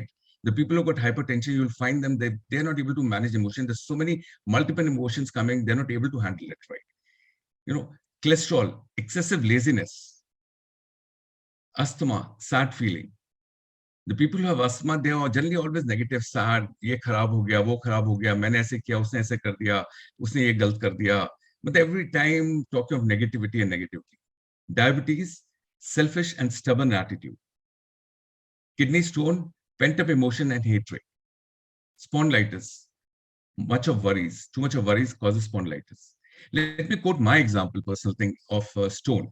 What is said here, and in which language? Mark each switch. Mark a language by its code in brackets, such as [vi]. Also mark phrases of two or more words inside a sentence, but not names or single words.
[en] The people who got hypertension, you'll find them, they're not able to manage emotion. There's so many multiple emotions coming, they're not able to handle it right. You know, cholesterol, excessive laziness, asthma, sad feeling. The people who have asthma, they are generally always negative, sad, [hi] ये खराब हो गया, वो खराब हो गया, मैंने ऐसे किया, उसने ऐसे कर दिया, उसने ये गलत कर दिया. [en] But every time talking of negativity and negativity. Diabetes, selfish and stubborn attitude. Kidney stone, pent-up emotion and hatred. Spondylitis, much of worries, too much of worries causes spondylitis. Let me quote my example, personal thing of stone.